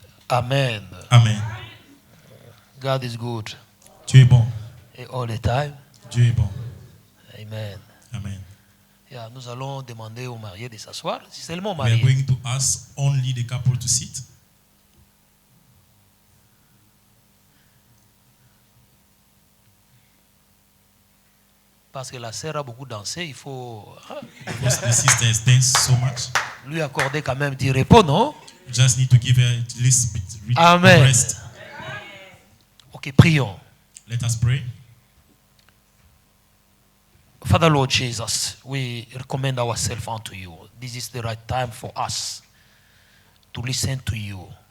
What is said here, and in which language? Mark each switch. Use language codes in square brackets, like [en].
[en] Amen. Amen. God is good. [fr] Dieu est bon. [en] And all the time. [fr] Dieu est bon. [en] Amen. Amen. [fr] Yeah, nous allons demander aux mariés de s'asseoir. Si seulement aux [en] We are [fr] mariés. [en] going to ask only the couple to sit. [fr] Parce que la sœur a beaucoup dansé, il faut [en] Because the sisters dance so much. [fr] lui accorder quand même du repos, non? [en] You just need to give her at least Amen. rest. [fr] Ok, prions. [en] Let us pray. Father Lord Jesus, we recommend ourselves unto you. This is the right time for us to listen to you.